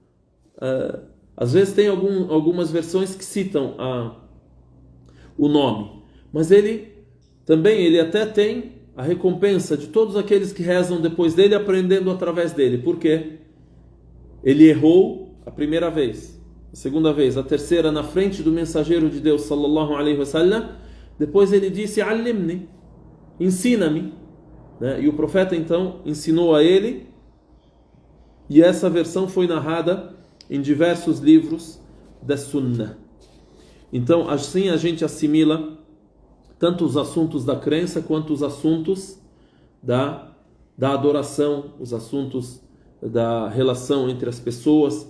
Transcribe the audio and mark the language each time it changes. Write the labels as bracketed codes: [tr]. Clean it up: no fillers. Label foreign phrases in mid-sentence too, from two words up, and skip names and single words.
[pt] Às vezes tem algumas versões que citam o nome. Mas ele até tem a recompensa de todos aqueles que rezam depois dele, aprendendo através dele. Por quê? Ele errou a primeira vez, a segunda vez, a terceira na frente do mensageiro de Deus [ar] صلى الله عليه وسلم. [pt] Depois ele disse: "Allimni", ensina-me, né? E o profeta então ensinou a ele. E essa versão foi narrada em diversos livros da Sunnah. Então assim a gente assimila tanto os assuntos da crença quanto os assuntos da adoração, os assuntos da relação entre as pessoas.